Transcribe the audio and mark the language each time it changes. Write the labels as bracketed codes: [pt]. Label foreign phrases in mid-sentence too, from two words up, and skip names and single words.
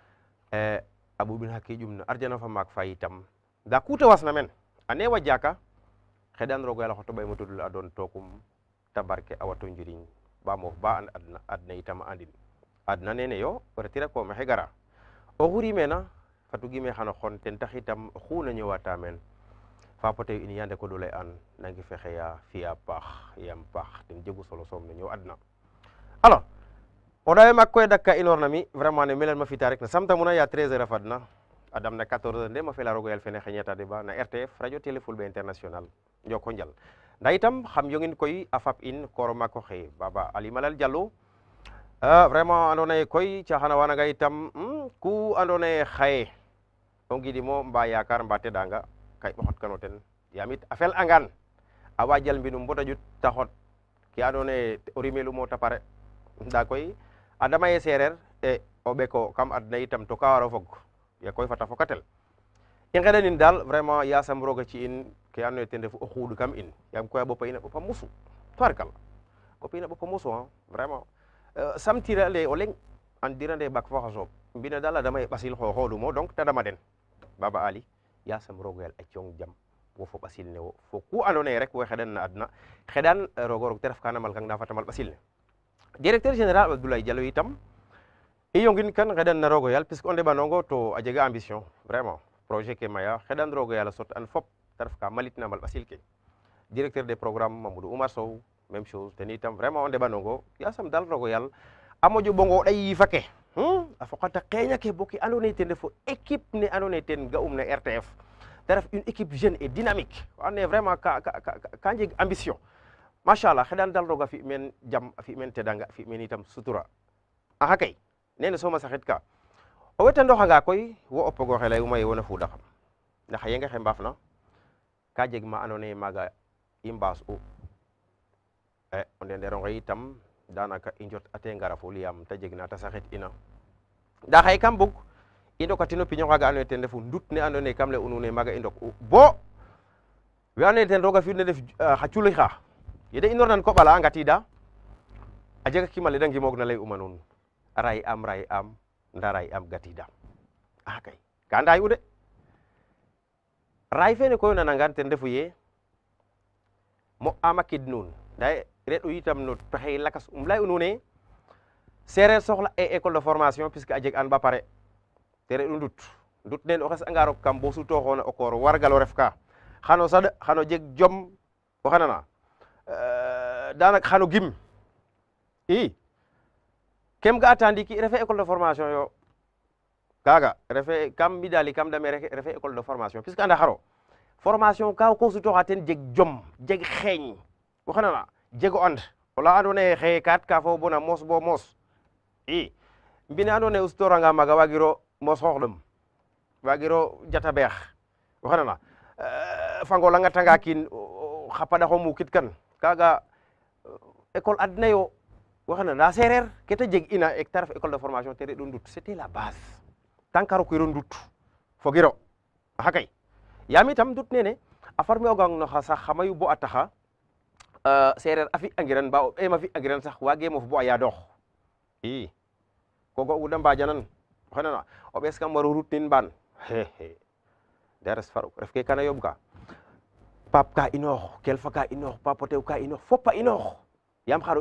[srr] a ɓuɓin xa kiiƴum no arjana fa maak fa itam nda ku ta wasna men a neewa jaaka xeɗan roog o yaal a xoto ɓay mo tudul a doon tookum ta barke a wato njiriñ ba moof ba and adna itam a andin adna nene yo o retira ko maxey gara o xuri meena fatu gime xano xon ten tax itam oxu na ñëwata meen fapo tew in yande ko ɗulay an nangi fexeya fi'a paax yam paax ten jegu solo soom no ñëw adna alors o ɗawe maak koy dakka inoorna mi vraiment ne melan ma fita rek na samtamuna ya 13 heures a fadna a damna 14 heures nde ma fela rogo yal fene xeñata débat na RTF radio télé fulɓe international njoko njal nda itam xam yongin koy a fap in kooro maak oxe Baba Ali Malal Diallo vraiment andoona yee koy caxana wanaga itam ku andoona yee xaye o ngidimo mba yakar mba tedanga ka i ɓoxotkano ten yamit a fel'angan a wa jal mbinum bota ƴut ta xot ke andoona yee o rimelumo ta pare nda koy a dama ye seereer o ɓeko kam adna itam to ka waro fog ya koy fata fokatel i nqeɗanin daal vraiment yasam roga ci in ke andoona yee ten refu o xuuɗ kam in yaam koy a ɓopa in a ɓopa mosu tubarkala ɓopa in a ɓopa mosu vraiment samtira le o leŋ an dirande bak fo xaso mbina dala damay ɓasil xooxoɗumo donc ta dama den Baba Ali yasam rogo yal a cong jam wo fo ɓasil ne wo fo ku andoona yee rek wo xeɗan na adna xeɗan roog o roog te ref ka namal kang na fatamal ɓasil ne [fr] directeur général [srr] Abdoulaye Diallo itam i yongin kan xeɗan na roog o yal puisque o ndeɓanongo to a jega ambition vraiment projet ke maya xeɗan roog o yal a sot an fop te ref ka malit namal ɓasil ke [fr] directeur des programmes [srr] Mamadou Oumar Sow [fr] même chose [srr] ten itam vraiment o ndeɓanongo yasam dal roog o yal a moƴo ɓongo ɗay yifa ke a foqata qeeña ke bo ke andoona yee ten refo équipe ne andoona yee ten ga'um na RTF te ref [fr] une équipe jeune et dynamique [srr] wa andoona yee vraiment ka njeg ambition machallah xeɗan dal roog a fi' men jam a fi' men tedanga a fi' men itam sutura axa kay nene soom a saxit ka o wetandooxanga koy wo o pog oxe layuma yee wona fuudaxam ndax a yenge xe mbaafna ka jeg ma andoona yee maaga i mbaas'u o ndener onxe itam danaka i njot ate ngaraful yaam ta jeg na ta saxit ina nda xaye kam bug i ndokatino piño xaaga andoona yee ten refu ndut ne andoona yee kam lay u nuun ee maaga i ndok'u bo we andoona yee ten roog a fi'u ne ndef xa culi xa ye da inoorna koɓ ala a ngatiida a jega kim ale da ngimoogna lay'uma nuun ray am nda ray am gatiida a kay ka ndaay'u de ray fene koy o nanangaan ten refu yee mo am a kid nuun nda reɗ'u itam no pexey lakas lay'u nuun ee seereer soxla e [fr] école de formation puisque [srr] a jeg an ba pare te reɗ'u ndut neen o xes'anga roog kam bo sutooxoona o koor wargal o ref ka xano saɗ xano jeg jom o xanana daanaka xano gim i kem ga'ata ndiiki refe [fr] école de formation [srr] yo kaaga refe kam mbidali kam dame refe [fr] école de formation puisque [srr] anda xaro formation ka ko sutooxa ten jeg jom jeg xeeñ o xanana jego and ola andoona yee xaye kaat ka fo bona moos bo moos i mbine andoona yee o sutooranga maaga waagiro moos xooxɗum waagiro jata beex o xanana fang o langatanga kiin xa paɗax o muukit kan kaaga école adna yo o xanana ndaa seereer ke ta jeg ina te ref [fr] école de formation [srr] te reɗ'u ndut [fr] c'était la base tant que [srr] rokiro ndut fogiro axa kay yaam itam ndut nene a former ogang no xa sax xa mayu bo a taxa seereer a fi'angiran ba o ɓeem a fi'angiran sax waagee mof bo a yaadoox i ko ga'u da mbaajanan o xanana o ɓees kam war o rutnin mbaan nda res faruk ref ke kana yoɓka pap ka inoox kelfa ka inoox papo tew ka inoox fop a inoox yaam xar o